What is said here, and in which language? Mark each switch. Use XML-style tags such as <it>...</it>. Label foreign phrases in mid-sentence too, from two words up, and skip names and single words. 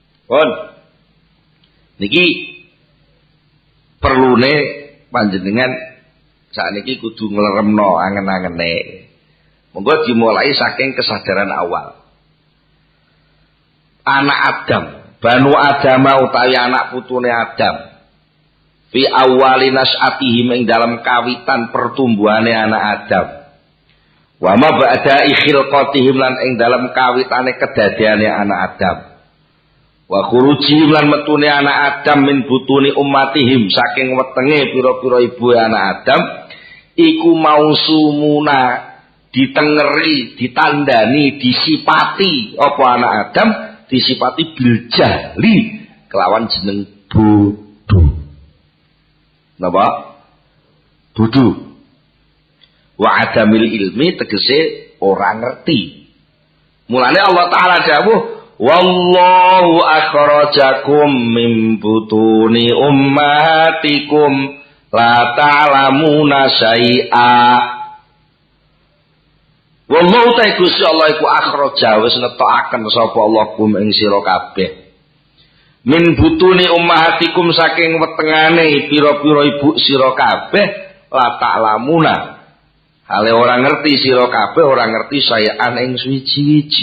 <jv>Niki perlune panjenengan sakniki kudu ngleremno angen-angene. Monggo dimulai saking kesadaran awal. Anak Adam,</jv> <ar>بنو آدم</ar> <jv>utawi anak putune Adam.</jv> <ar>في أول نشأتهم</ar> <jv>ing dalam kawitan pertumbuhane anak Adam.</jv> <ar>وما بعد خلقتهم</ar> <jv>lan ing dalam kawitane kedadeane anak Adam.</jv> <ar>وخروجهم</ar> <jv>lan metune anak Adam</jv> <ar>من بطون أمهاتهم</ar> <jv>saking wetenge pira-pira ibu anak Adam iku mausumuna ditengeri, ditandani, disipati apa anak Adam disipati</jv> <ar>بالجهل</ar> <jv>kelawan jeneng bodoh. Napa? Bodoh.</jv> <ar>وعدم العلم</ar> <jv>tegese ora ngerti. Mulane Allah Taala dawuh,</jv> <ar>والله أخرجكم من بطون أمهاتكم لا تعلمون شيئا. والله تعالى</ar> <jv>Gusti Allah iku akhraja wis netokaken sapa Allah kum ing sira kabeh.</jv> <ar>من بطون أمهاتكم</ar> <jv>saking wetengane pira-pira ibu sira kabeh</jv> <ar>لا تعلمون.</ar> <jv>Hale ora ngerti sira kabeh ora ngerti sayaan ing suwiji-wiji.</jv>